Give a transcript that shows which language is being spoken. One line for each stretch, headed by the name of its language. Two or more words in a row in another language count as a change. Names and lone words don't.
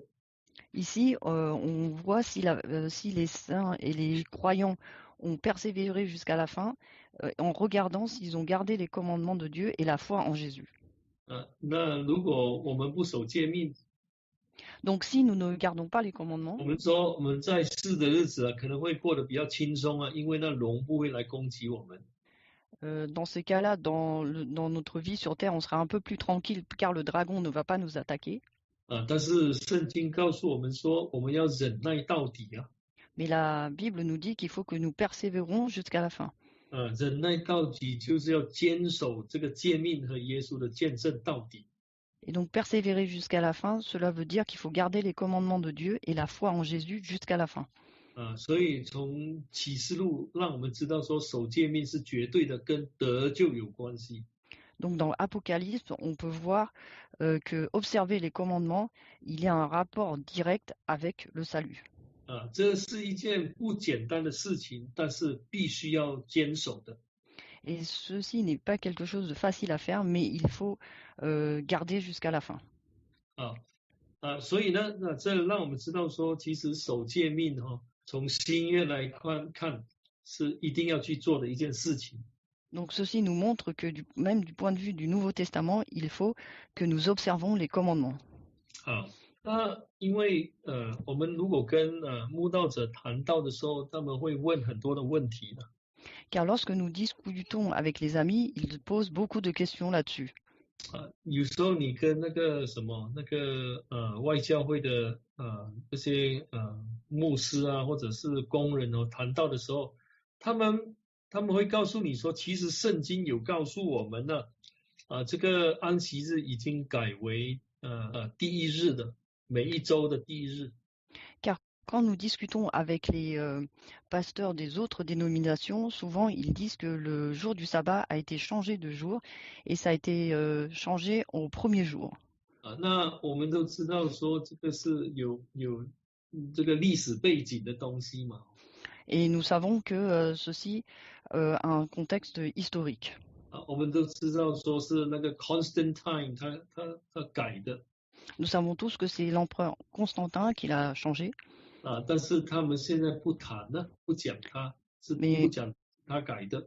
French: Ici, on voit si les saints et les croyants ont persévéré jusqu'à la fin, en regardant s'ils ont gardé les commandements de Dieu et la foi en Jésus.
Chinese: 那如果我们不守诫命，
French: Donc si nous ne gardons pas les commandements,
Chinese: 我们说我们在世的日子可能会过得比较轻松因为那龙不会来攻击我们。
French: dans ces cas-là, dans notre vie sur terre, on sera un peu plus tranquille car le dragon ne va pas nous attaquer.
Chinese: 但是圣经告诉我们说，我们要忍耐到底
French: Mais la Bible nous dit qu'il faut que nous persévérons jusqu'à la fin.
Chinese: 忍耐到底就是要坚守这个诫命和耶稣的见证到底。
French: Et donc persévérer jusqu'à la fin, cela veut dire qu'il faut garder les commandements de Dieu et la foi en Jésus jusqu'à la fin.
Chinese: 所以从启示录让我们知道说，守诫命是绝对的跟得救有关系。
French: Donc dans Apocalypse, on peut voir que observer les commandements, il y a un rapport direct avec le salut.
Chinese: 这是一件不简单的事情，但是必须要坚守的。
French: Et ceci n'est pas quelque chose de facile à faire, mais il faut garder jusqu'à la fin.
Chinese: 所以呢，这让我们知道说，其实守诫命从新约来看是一定要去做的一件事情。
French: Donc ceci nous montre que même du point de vue du Nouveau Testament, il faut que nous observons les commandements.
Chinese: 好，那因为我们如果跟慕道者谈到的时候，他们会问很多的问题的。
French: Car lorsque nous discutons avec les amis, ils posent beaucoup de questions là-dessus.
Chinese: 有时候你跟那个什么外教会的这些牧师啊，或者是工人哦谈到的时候，他们会告诉你说，其实圣经有告诉我们呢，这个安息日已经改为第一日的，每一周的第一日。
French: Car quand nous discutons avec les pasteurs des autres dénominations, souvent ils disent que le jour du sabbat a été changé de jour et ça a été changé au premier jour.
Chinese: 那我们都知道说这个是有这个历史背景的东西嘛。
French: Et nous savons que ceci a un contexte historique.
Chinese: 我们都知道说是那个 Constantine 他改的。
French: Nous savons tous que c'est l'empereur Constantin qui l'a changé.
Chinese: 但是他们现在不谈了，不讲他是不讲他改的。